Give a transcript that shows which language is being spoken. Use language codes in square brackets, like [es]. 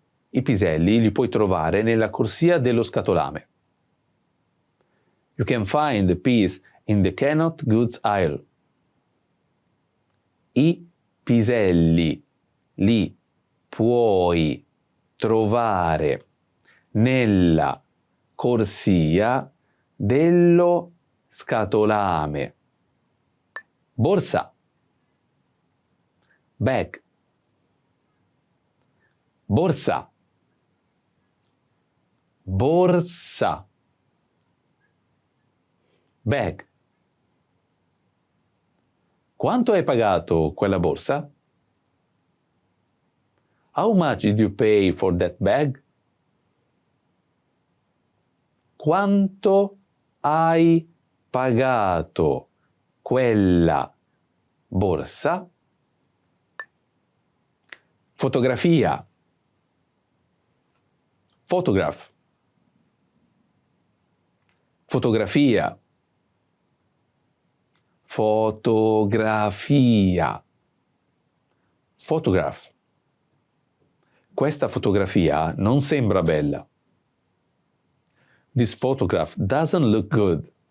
[it] I piselli li puoi trovare nella corsia dello scatolame. [en] You can find the peas in the canned goods aisle. [it] I piselli li puoi trovare nella corsia dello scatolame. Borsa. [en] Bag. [it] Borsa. Borsa. [en] Bag. [it] Quanto hai pagato quella borsa? [en] How much did you pay for that bag? [it] Quanto hai pagato quella borsa? Fotografia. [en] Photograph. [it] Fotografia. Fotografia. [en] Photograph. [it] Questa fotografia non sembra bella. [en] This photograph doesn't look good.